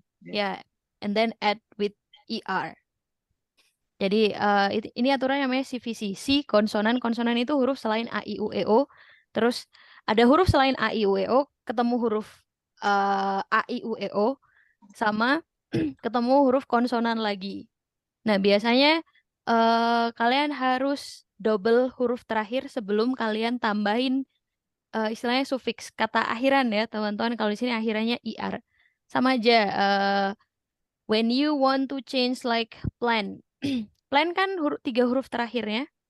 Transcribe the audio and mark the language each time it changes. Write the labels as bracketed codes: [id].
[en] Yeah, and then add with ER. [id] Jadi ini aturannya namanya CVC. C, konsonan. Konsonan itu huruf selain A, I, U, E, O. Terus ada huruf selain A, I, U, E, O, ketemu huruf A, I, U, E, O, sama ketemu huruf konsonan lagi. Nah, biasanya kalian harus double huruf terakhir sebelum kalian tambahin istilahnya sufiks kata akhiran ya, teman-teman. Kalau di sini akhirannya IR. Sama aja [en] when you want to change like plan. [id] Plan kan 3 huruf terakhirnya.